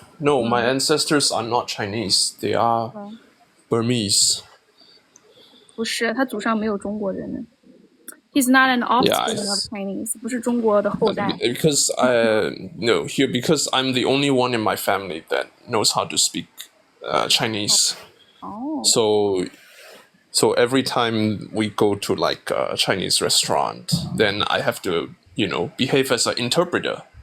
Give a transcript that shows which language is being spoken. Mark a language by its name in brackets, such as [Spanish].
[English] No, my ancestors are not Chinese. They are Burmese. [Chinese] 不是，他祖上没有中国人呢。 [English] He's not an offspring of Chinese. [Chinese] 不是中国的后代。 [English] Because because I'm the only one in my family that knows how to speak Chinese. Oh. So every time we go to like a Chinese restaurant, then I have to, behave as an interpreter.